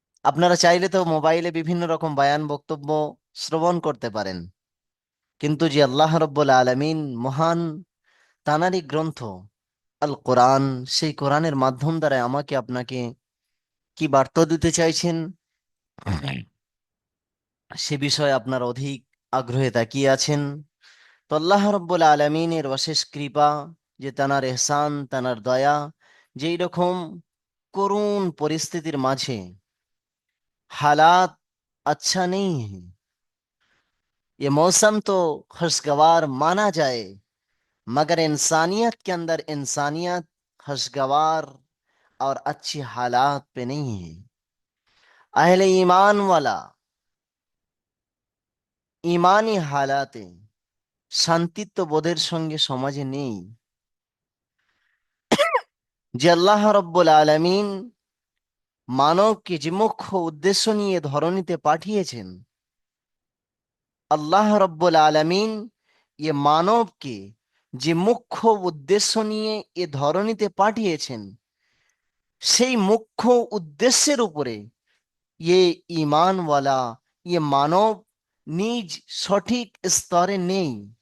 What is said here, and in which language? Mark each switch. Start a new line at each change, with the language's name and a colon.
Bangla: আপনারা চাইলে তো মোবাইলে বিভিন্ন রকম বায়ান বক্তব্য শ্রবণ করতে পারেন, কিন্তু যে আল্লাহ রব্বুল আলামিন মহান, তানারই গ্রন্থ আল কোরআন, সেই কোরআনের মাধ্যম দ্বারা আমাকে আপনাকে কি বার্তা দিতে চাইছেন সে বিষয়ে আপনার অধিক আগ্রহে তাকিয়ে আছেন। তো আল্লাহ রব্বুল আলামিনের অশেষ কৃপা, যে তানার এহসান, তানার দয়া, যেই রকম করুণ পরিস্থিতির মাঝে
Hindi: हालात अच्छा नहीं है, ये मौसम तो खुशगवार माना जाए, मगर इंसानियत के अंदर इंसानियत खुशगवार और अच्छी हालात पे नहीं है। अहले ईमान वाला
Bangla: ইমানি হালাতে শান্তিত্ব বোধের সঙ্গে সমাজে নেই। যে আল্লাহ রব্বুল আলামিন মানবকে যে মুখ্য উদ্দেশ্য নিয়ে ধরনীতে পাঠিয়েছেন, আল্লাহ রব্বুল আলামিন এ মানবকে যে মুখ্য উদ্দেশ্য নিয়ে এ ধরনীতে পাঠিয়েছেন, সেই মুখ্য উদ্দেশ্যের উপরে ইয়ে ঈমানওয়ালা, ইয়ে মানব নিজ সঠিক স্তরে নেই।